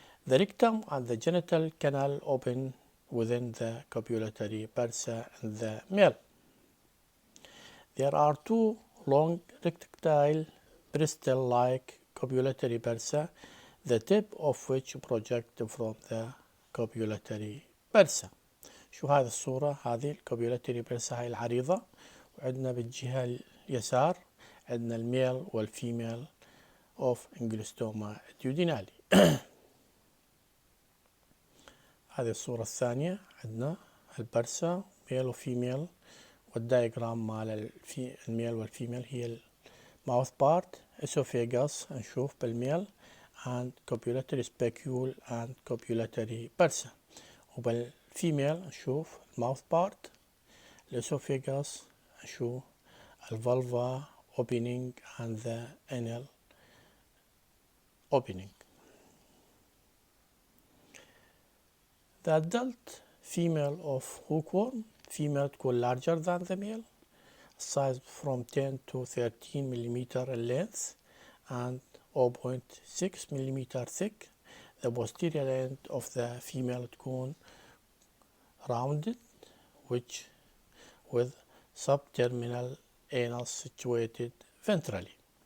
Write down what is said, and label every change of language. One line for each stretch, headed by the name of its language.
English: The rectum and the genital canal open within the copulatory bursa in the male. There are 2 long rectile bristle-like copulatory bursa, the tip of which project from the copulatory bursa.
Arabic: شو هذه الصورة؟ هذه الكوبيولاتري برسا هاي العريضة، وعندنا بالجهة اليسار عندنا الميل والفيميل اوف انجلوستوما ديودينالي. هذه الصورة الثانية عندنا البرسا ميل وفيميل، والدايجرام مال الميل والفيميل هي الماوث بارت اسوفيغاس نشوف بالميل and copulatory spicule and copulatory bursa، وبالفيميل نشوف الماوث بارت الاسوفيغاس نشوف الفالفا opening and the anal opening.
English: The adult female of hookworm female تكون larger than the male, size from 10 to 13 millimeter in length and 0.6 millimeter thick. The posterior end of the female تكون rounded which with subterminal anus situated ventrally.